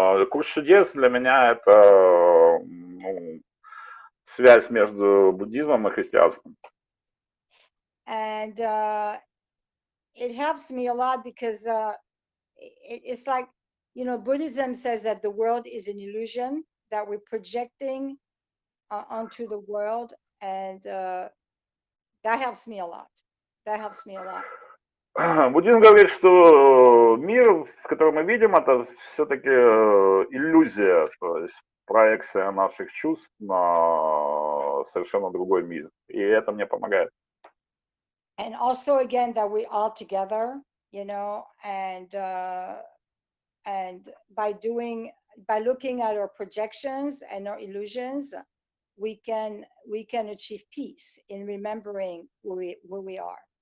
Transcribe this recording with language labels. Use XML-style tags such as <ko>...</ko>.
<ru>Курс чудес для меня это связь между буддизмом и христианством.</ru> <en>And it helps me a lot because it's like, you know, Buddhism says that the world is an illusion that we're projecting onto the world, and that helps me a lot. That helps me a lot.</en> <ru>Буддизм говорит, что мир, в котором мы видим, это все-таки иллюзия, то есть проекция наших чувств на совершенно другой мир. И это мне помогает.</ru> <en>And also, again, that we're all together, you know, and by looking at our projections and our illusions, we can achieve peace in remembering who we are.</en>